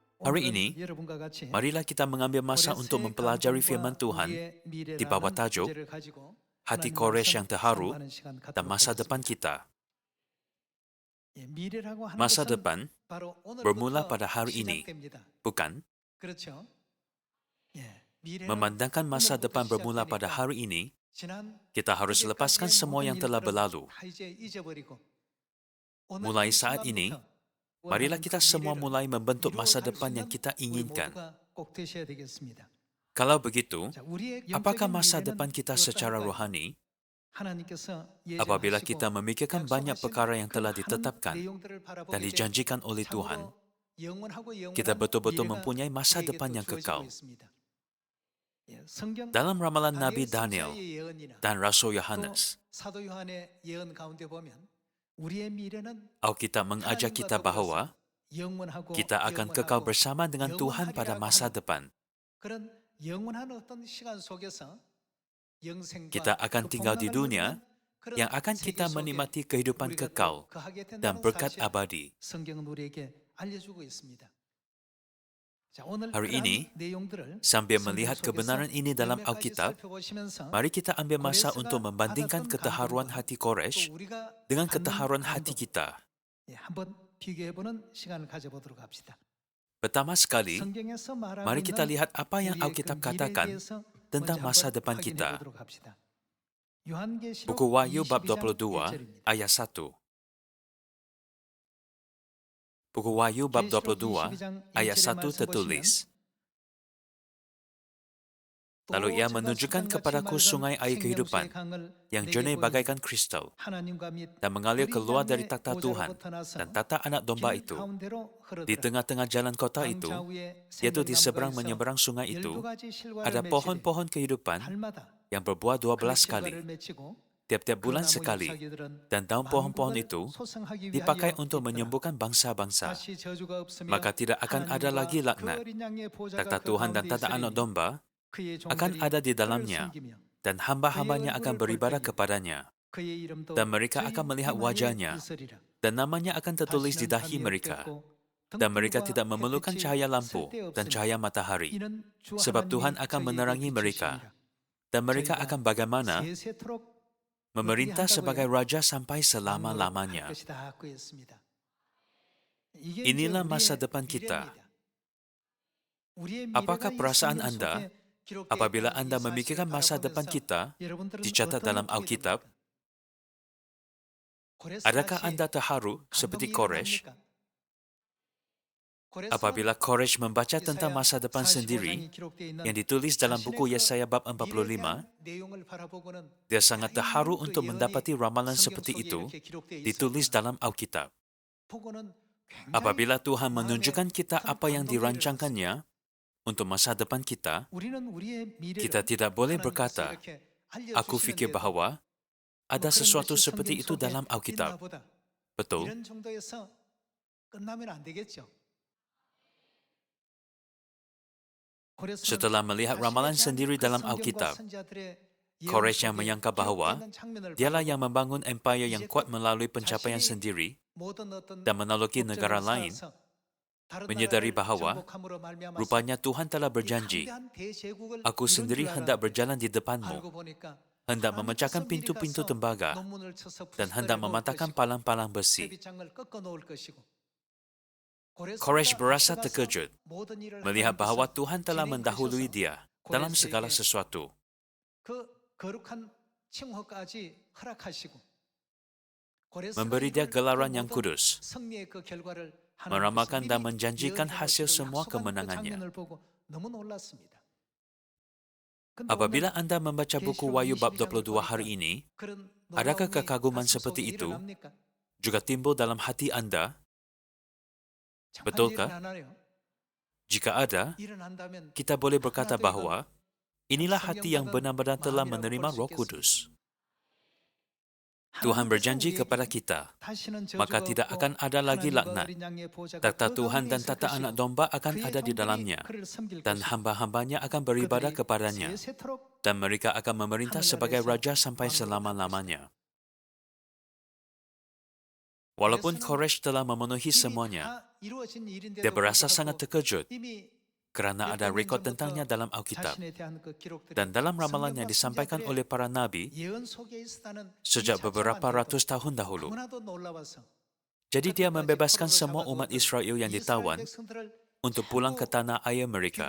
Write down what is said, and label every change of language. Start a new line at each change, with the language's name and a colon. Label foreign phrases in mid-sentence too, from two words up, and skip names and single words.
Malay: Hari ini,
Korean: 오늘은 여러분과 같이
Malay: marilah kita mengambil masa untuk
Korean: 고레스의
Malay: mempelajari firman
Korean: 감동과
Malay: Tuhan
Korean: 우리의
Malay: di bawah
Korean: 미래라는
Malay: tajuk
Korean: 주제를 가지고
Malay: Hati
Korean: 하나님
Malay: Koresh
Korean: 말씀
Malay: yang terharu
Korean: 상고하는 시간
Malay: dan
Korean: 갖도록
Malay: masa depan
Korean: 하겠습니다.
Malay: kita.
Korean: 미래라고 하는
Malay: Masa
Korean: 것은
Malay: depan
Korean: 바로
Malay: bermula
Korean: 오늘부터
Malay: pada hari ini,
Korean: 시작됩니다.
Malay: bukan?
Korean: 그렇죠? 미래는
Malay: Memandangkan masa
Korean: 오늘부터
Malay: depan bermula pada
Korean: 시작되니까
Malay: hari ini,
Korean: 지난
Malay: kita harus lepaskan
Korean: 그제까지의
Malay: semua
Korean: 모든
Malay: yang telah
Korean: 일들은
Malay: berlalu.
Korean: 다 이제 잊어버리고 오늘
Malay: Mulai
Korean: 이
Malay: saat ini,
Korean: 순간부터
Malay: marilah
Korean: 원하는 그
Malay: kita semua
Korean: 미래를
Malay: mulai membentuk masa
Korean: 이루어갈 수
Malay: depan yang
Korean: 있는
Malay: kita
Korean: 우리
Malay: inginkan.
Korean: 모두가 꼭 되셔야 되겠습니다.
Malay: Kalau begitu,
Korean: 자, 우리의
Malay: apakah
Korean: 영적인
Malay: masa
Korean: 미래는
Malay: depan kita secara
Korean: 어떠할까요?
Malay: rohani
Korean: 하나님께서
Malay: apabila kita
Korean: 예정하시고
Malay: memikirkan banyak
Korean: 약속하신
Malay: perkara yang
Korean: 그
Malay: telah
Korean: 많은
Malay: ditetapkan
Korean: 내용들을
Malay: dan
Korean: 바라보게 되면
Malay: dijanjikan oleh Tuhan,
Korean: 참으로 영원하고
Malay: kita
Korean: 영원한
Malay: betul-betul
Korean: 미래가
Malay: mempunyai masa
Korean: 우리에게
Malay: depan
Korean: 또
Malay: yang
Korean: 주어지고
Malay: kekal.
Korean: 있습니다. 성경
Malay: Dalam ramalan Nabi
Korean: 다니엘
Malay: Daniel
Korean: 선지자의 예언이나
Malay: dan Rasul
Korean: 또
Malay: Yohanes,
Korean: 사도 요한의 예언 가운데 보면 우리의 미래는
Malay: Alkitab mengajak
Korean: 하나님과
Malay: kita
Korean: 더불어서
Malay: bahwa
Korean: 영원하고
Malay: kita akan kekal
Korean: 영원하고
Malay: bersama dengan Tuhan pada
Korean: 영원하리라고
Malay: masa
Korean: 하는
Malay: depan.
Korean: 그런 영원한 어떤 시간 속에서
Malay: Kita
Korean: 영생과
Malay: akan
Korean: 그
Malay: tinggal di
Korean: 복락을
Malay: dunia
Korean: 누리는 그런
Malay: yang akan
Korean: 세계
Malay: kita
Korean: 속에
Malay: menikmati kehidupan
Korean: 우리가
Malay: kekal
Korean: 또 거하게
Malay: dan
Korean: 된다는
Malay: berkat
Korean: 사실
Malay: abadi.
Korean: 성경은 우리에게 알려주고 있습니다. 자, 오늘
Malay: Hari
Korean: 그러한
Malay: ini,
Korean: 내용들을
Malay: sambil
Korean: 성경
Malay: melihat
Korean: 속에서
Malay: kebenaran ini dalam
Korean: 몇몇 가지
Malay: Alkitab,
Korean: 살펴보시면서
Malay: mari kita ambil masa untuk
Korean: 고레스가
Malay: membandingkan
Korean: 받았던
Malay: keterharuan
Korean: 감동과
Malay: hati
Korean: 또
Malay: Koresh
Korean: 우리가
Malay: dengan
Korean: 받는
Malay: keterharuan hati
Korean: 감동
Malay: kita.
Korean: 한번 비교해보는 시간을 가져보도록 합시다.
Malay: Pertama sekali,
Korean: 성경에서 말하고
Malay: mari kita
Korean: 있는
Malay: lihat apa yang
Korean: 우리의 그
Malay: Alkitab
Korean: 미래에
Malay: katakan
Korean: 대해서
Malay: tentang
Korean: 먼저
Malay: masa
Korean: 한번
Malay: depan
Korean: 확인해
Malay: kita.
Korean: 보도록 합시다. 요한계시록
Malay: Buku Wahyu bab
Korean: 22장
Malay: 22
Korean: 1절입니다.
Malay: ayat 1. Buku Wahyu bab
Korean: 계시록
Malay: 22
Korean: 22장
Malay: ayat
Korean: 1절의
Malay: 1
Korean: 말씀 보시면
Malay: tertulis,
Korean: 또
Malay: Lalu ia
Korean: 제가
Malay: menunjukkan
Korean: 샘같이
Malay: kepadaku
Korean: 맑은
Malay: sungai air
Korean: 생명수의
Malay: kehidupan
Korean: 강을
Malay: yang
Korean: 내게
Malay: jernih
Korean: 보이니
Malay: bagaikan kristal
Korean: 하나님과 및
Malay: dan mengalir
Korean: 어린
Malay: keluar dari
Korean: 양의
Malay: takhta Tuhan
Korean: 보좌로부터 나서
Malay: dan takhta anak domba
Korean: 길
Malay: itu.
Korean: 가운데로
Malay: Di
Korean: 흐르더라.
Malay: tengah-tengah jalan kota
Korean: 강
Malay: itu,
Korean: 좌우에
Malay: yaitu di
Korean: 생명나무가
Malay: seberang
Korean: 있어
Malay: menyeberang sungai itu,
Korean: 12가지 실과를
Malay: ada
Korean: 맺히되
Malay: pohon-pohon kehidupan
Korean: 달마다
Malay: yang berbuah
Korean: 그
Malay: 12
Korean: 실과를
Malay: kali,
Korean: 맺히고
Malay: tiap-tiap
Korean: 그
Malay: bulan
Korean: 나무
Malay: sekali,
Korean: 잎사귀들은
Malay: dan daun pohon-pohon
Korean: 만국을
Malay: itu
Korean: 소생하기
Malay: dipakai
Korean: 위하여
Malay: untuk
Korean: 있더라.
Malay: menyembuhkan bangsa-bangsa.
Korean: 다시 저주가 없으며
Malay: Maka tidak akan ada lagi
Korean: 하나님과 그
Malay: laknat.
Korean: 어린 양의 보좌가
Malay: Takhta
Korean: 그
Malay: Tuhan dan
Korean: 가운데
Malay: takhta anak
Korean: 있으리니
Malay: domba
Korean: 그의
Malay: akan
Korean: 종들이
Malay: ada di
Korean: 그를
Malay: dalamnya,
Korean: 섬기며
Malay: dan
Korean: 그의
Malay: hamba-hambanya akan
Korean: 얼굴을 볼
Malay: beribadah
Korean: 때에
Malay: kepadanya.
Korean: 그의 이름도
Malay: Dan mereka
Korean: 저희
Malay: akan melihat
Korean: 이마에
Malay: wajahnya,
Korean: 있으리라.
Malay: dan namanya akan tertulis di
Korean: 다시는
Malay: dahi
Korean: 밤이
Malay: mereka.
Korean: 없겠고
Malay: Dan mereka
Korean: 등불과
Malay: tidak memerlukan
Korean: 햇빛이
Malay: cahaya lampu dan
Korean: 쓸데없으니
Malay: cahaya matahari,
Korean: 이는 주
Malay: sebab Tuhan
Korean: 하나님이
Malay: akan
Korean: 저희에게
Malay: menerangi mereka.
Korean: 비추심이라.
Malay: Dan mereka
Korean: 저희가
Malay: akan bagaimana
Korean: 세세토록
Malay: memerintah
Korean: 어떻게
Malay: sebagai
Korean: 한다고요?
Malay: raja sampai
Korean: 왕노릇 할
Malay: selama-lamanya.
Korean: 것이다 그 했습니다. 이게 이제
Malay: Inilah masa
Korean: 우리의
Malay: depan kita.
Korean: 미래입니다. 우리의
Malay: Apakah
Korean: 미래가 이
Malay: perasaan
Korean: 성경
Malay: Anda
Korean: 속에 기록되어
Malay: apabila
Korean: 있다는 이
Malay: Anda
Korean: 사실을
Malay: memikirkan masa depan
Korean: 바라보면서
Malay: kita
Korean: 여러분들은
Malay: dicatat
Korean: 어떤
Malay: dalam
Korean: 느낌이
Malay: Alkitab?
Korean: 듭니까? 고레스
Malay: Adakah
Korean: 같이
Malay: Anda terharu seperti
Korean: 감동이
Malay: Koresh
Korean: 일어납니까? 고레스는
Malay: apabila Koresh membaca tentang
Korean: 이사야
Malay: masa depan
Korean: 45장이
Malay: sendiri
Korean: 기록되어 있는
Malay: yang ditulis dalam
Korean: 자신의
Malay: buku
Korean: 그
Malay: Yesaya bab
Korean: 미래에 대한
Malay: 45?
Korean: 내용을 바라보고는
Malay: Dia sangat
Korean: 야,
Malay: terharu
Korean: 이런 그
Malay: untuk
Korean: 예언이
Malay: mendapati ramalan
Korean: 성경
Malay: seperti
Korean: 속에
Malay: itu
Korean: 이렇게 기록되어
Malay: ditulis
Korean: 있었구나.
Malay: dalam Alkitab.
Korean: 보고는 굉장히
Malay: Apabila Tuhan
Korean: 마음에
Malay: menunjukkan kita
Korean: 큰
Malay: apa yang
Korean: 감동이 일어났습니다.
Malay: dirancangkannya untuk masa depan kita,
Korean: 우리는 우리의
Malay: kita
Korean: 미래를
Malay: tidak boleh
Korean: 하나님께서
Malay: berkata,
Korean: 이렇게
Malay: aku fikir
Korean: 알려주시는데도
Malay: bahwa
Korean: 뭐
Malay: ada
Korean: 그런
Malay: sesuatu
Korean: 것이
Malay: seperti
Korean: 성경
Malay: itu
Korean: 속에
Malay: dalam
Korean: 있나
Malay: Alkitab.
Korean: 보다.
Malay: Betul?
Korean: 이런 정도에서 끝나면 안 되겠죠. 고레스는
Malay: Setelah melihat
Korean: 자신에
Malay: ramalan
Korean: 대한
Malay: sendiri
Korean: 그
Malay: dalam
Korean: 성경과
Malay: Alkitab,
Korean: 선지자들의 예언
Malay: Koresh yang
Korean: 속에
Malay: menyangka
Korean: 기록되어
Malay: bahwa
Korean: 있는 장면을
Malay: dialah yang
Korean: 바라보고
Malay: membangun empire yang
Korean: 이제
Malay: kuat
Korean: 또
Malay: melalui pencapaian
Korean: 자신이
Malay: sendiri
Korean: 모든 어떤
Malay: dan menaklukkan negara
Korean: 업적을
Malay: lain,
Korean: 쌓아서 다른
Malay: menyadari
Korean: 나라를
Malay: bahwa
Korean: 정복함으로 말미암아서
Malay: rupanya Tuhan telah
Korean: 이
Malay: berjanji,
Korean: 강대한 대제국을
Malay: aku
Korean: 이룬
Malay: sendiri
Korean: 줄
Malay: hendak
Korean: 알았는데
Malay: berjalan di depanmu,
Korean: 알고 보니까
Malay: hendak
Korean: 하나님께서
Malay: memecahkan
Korean: 미리
Malay: pintu-pintu
Korean: 가서
Malay: tembaga
Korean: 논문을 쳐서
Malay: dan
Korean: 부스러져
Malay: hendak
Korean: 놓을
Malay: mematahkan
Korean: 것이고
Malay: palang-palang besi.
Korean: 회비장을 꺾어 놓을 것이고
Malay: Koresh
Korean: 고레스보다
Malay: berasa
Korean: 앞서가서
Malay: terkejut
Korean: 모든 일을
Malay: melihat bahwa
Korean: 하나님께서
Malay: Tuhan telah mendahului
Korean: 진행하셔서
Malay: dia dalam segala
Korean: 고레스에게
Malay: sesuatu.
Korean: 그 거룩한 칭호까지 허락하시고 고레스가
Malay: Memberi dia
Korean: 이룰 그
Malay: gelaran yang
Korean: 모든
Malay: kudus,
Korean: 승리의 그 결과를 하나님께서
Malay: meramalkan dan
Korean: 미리
Malay: menjanjikan hasil
Korean: 예언해
Malay: semua
Korean: 놓으시고 약속한 그
Malay: kemenangannya.
Korean: 장면을 보고 너무 놀랐습니다. 근데
Malay: Apabila
Korean: 오늘
Malay: Anda membaca buku
Korean: 계시록
Malay: Wahyu bab
Korean: 22장을
Malay: 22 hari
Korean: 보니까
Malay: ini,
Korean: 그런
Malay: adakah
Korean: 놀라움이
Malay: kekaguman
Korean: 가슴 속에
Malay: seperti itu
Korean: 일어납니까?
Malay: juga timbul dalam hati Anda?
Korean: 정말
Malay: Betulkah?
Korean: 일어나나요?
Malay: Jika ada,
Korean: 일어난다면
Malay: kita boleh berkata
Korean: 하나도 이건
Malay: bahwa inilah hati yang
Korean: 성경받은
Malay: benar-benar telah
Korean: 마음이라고
Malay: menerima
Korean: 볼수
Malay: Roh
Korean: 있겠습니다.
Malay: Kudus. Tuhan
Korean: 하나님께서
Malay: berjanji kepada
Korean: 우리에게
Malay: kita,
Korean: 다시는
Malay: maka
Korean: 저주가
Malay: tidak
Korean: 없고
Malay: akan ada lagi
Korean: 하나님과
Malay: laknat.
Korean: 어린 양의 보좌가
Malay: Takhta
Korean: 그
Malay: Tuhan
Korean: 가운데
Malay: dan
Korean: 있을
Malay: takhta anak
Korean: 것이고
Malay: domba akan
Korean: 그의
Malay: ada di
Korean: 종들이
Malay: dalamnya,
Korean: 그를 섬길
Malay: dan
Korean: 것이고
Malay: hamba-hambanya akan beribadah
Korean: 그들이
Malay: kepadanya,
Korean: 세세토록
Malay: dan mereka akan memerintah sebagai
Korean: 하늘나라에서
Malay: raja sampai
Korean: 왕노릇할 것이다.
Malay: selama-lamanya. Walaupun Koresh telah memenuhi semuanya, dia berasa sangat terkejut kerana ada rekod tentangnya dalam Alkitab. Dan dalam ramalan yang disampaikan oleh para nabi sejak beberapa ratus tahun dahulu. Jadi dia membebaskan semua umat Israel yang ditawan untuk pulang ke tanah air mereka.